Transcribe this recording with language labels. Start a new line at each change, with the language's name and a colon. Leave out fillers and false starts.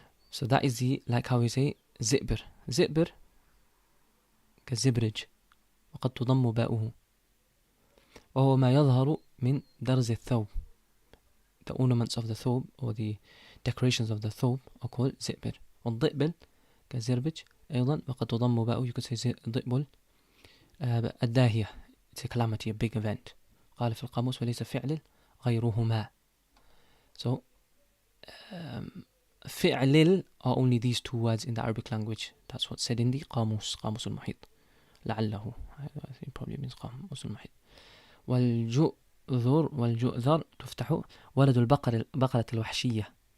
English: So that is the, like how we say زئبر.
Arabic: زئبر كالزبرج وقد تضم باؤه وهو ما يظهر من درز الثوب.
English: The ornaments of the thobe or the decorations of the thobe are called زئبر.
Arabic: والضئبل كالزربج أيضا وقد تضم باؤه.
English: You could say ضئبل الداهية. It's a calamity, a big event.
Arabic: قال في القاموس وليس فعل غيرهما.
English: So فعل are only these 2 words in the Arabic language. That's what's said in the قاموس المحيط. لعله, I think it probably means قاموس المحيط.
Arabic: والجؤذر تفتح ولد البقرة الوحشية.